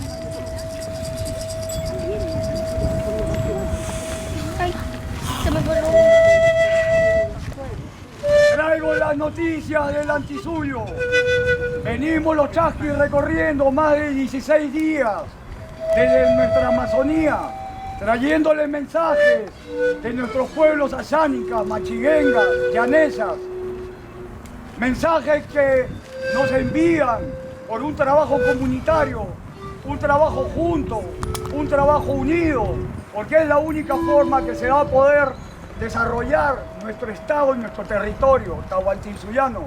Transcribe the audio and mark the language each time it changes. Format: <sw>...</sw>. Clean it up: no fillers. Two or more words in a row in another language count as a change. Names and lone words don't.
<es>Traigo las noticias del Antisuyo. Venimos los chasquis recorriendo más de 16 días desde nuestra Amazonía, trayéndole mensajes de nuestros pueblos ayánicas, machiguengas, llanesas. Mensajes que nos envían por un trabajo comunitario, un trabajo junto, un trabajo unido, porque es la única forma que se va a poder desarrollar nuestro estado y nuestro territorio tahuantinsuyano.</es>